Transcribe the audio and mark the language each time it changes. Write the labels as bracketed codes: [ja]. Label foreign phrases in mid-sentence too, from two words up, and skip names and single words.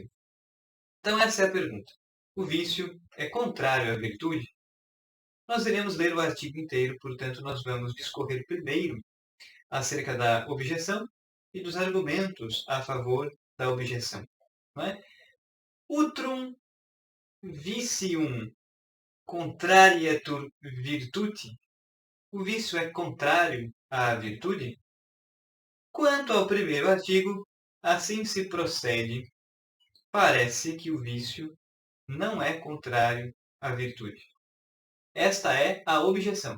[pt] Então essa é a pergunta. O vício é contrário à virtude? Nós iremos ler o artigo inteiro, portanto nós vamos discorrer primeiro acerca da objeção e dos argumentos a favor da objeção. Não é? [la] Utrum vicium contrarietur virtuti. [pt] O vício é contrário à virtude? Quanto ao primeiro artigo, assim se procede. Parece que o vício não é contrário à virtude. Esta é a objeção.